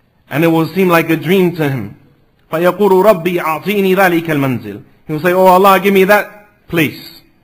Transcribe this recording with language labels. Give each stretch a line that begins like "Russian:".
English: And it will seem like a dream to him.
Arabic: فيقول ربي أعطيني ذلك المنزل.
English: He will say, "Oh Allah, give me that place."